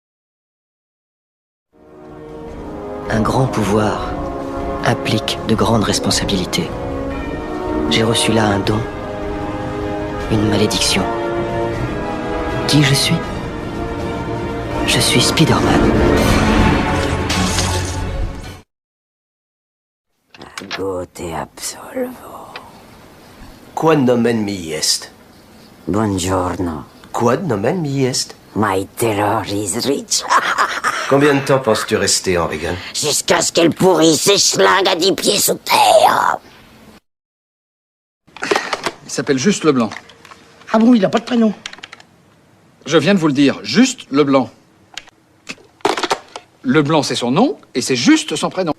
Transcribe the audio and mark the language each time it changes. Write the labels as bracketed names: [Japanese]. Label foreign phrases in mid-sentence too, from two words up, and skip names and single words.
[French] Un grand pouvoir implique de grandes responsabilités. J'ai reçu là un don, une malédiction. Qui je suis? Je suis Spider-Man. [Latin] Gote absolvo. Quod nomen mi est? [Italian] Buongiorno. [Latin] Quod nomen mi est? [English] My terror is rich. [French] Combien de temps penses-tu rester, Henrigan? Jusqu'à ce qu'elle pourrisse et schlingue à 10 pieds sous terre. Il s'appelle Juste Leblanc. Ah bon, il n'a pas de prénom? Je viens de vous le dire, Juste Leblanc. Leblanc, c'est son nom, et c'est Juste son prénom.